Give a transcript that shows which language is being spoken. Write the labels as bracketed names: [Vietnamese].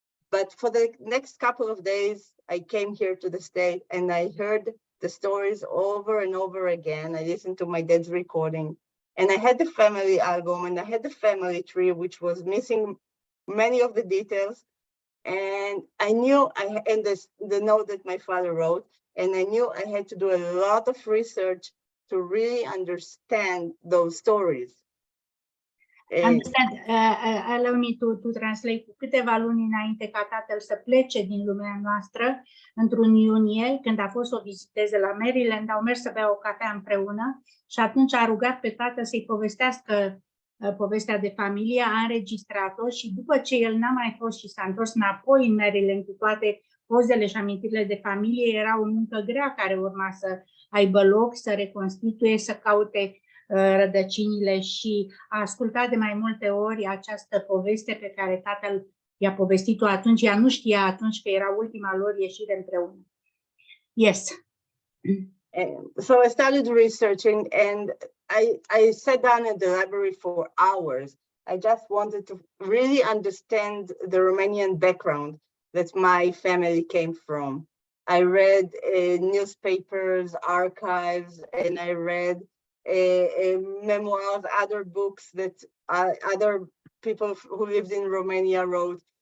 [English] But for the next couple of days, I came here to the States and I heard the stories over and over again. I listened to my dad's recording, and I had the family album and I had the family tree, which was missing many of the details. And I knew the note that my father wrote, and I knew I had to do a lot of research to really understand those stories. Understand. Allow me to translate. [Romanian] Cu câteva luni înainte ca tatăl să plece din lumea noastră, într-un iunie, când a fost să o viziteze la Maryland, au mers să bea o cafea împreună și atunci a rugat pe tată să-i povestească povestea de familie, a înregistrat-o și după ce el n-a mai fost și s-a întors înapoi în Maryland cu toate pozele și amintirile de familie, era o muncă grea care urma să aibă loc, să reconstituie, să caute rădăcinile și a ascultat de mai multe ori această poveste pe care tatăl i-a povestit-o atunci. Ea nu știa atunci că era ultima lor ieșire împreună. [English] Yes. So I started researching and I sat down in the library for hours. I just wanted to really understand the Romanian background that my family came from. I read newspapers, archives, and I read memoirs, other books that other people who lived in Romania wrote.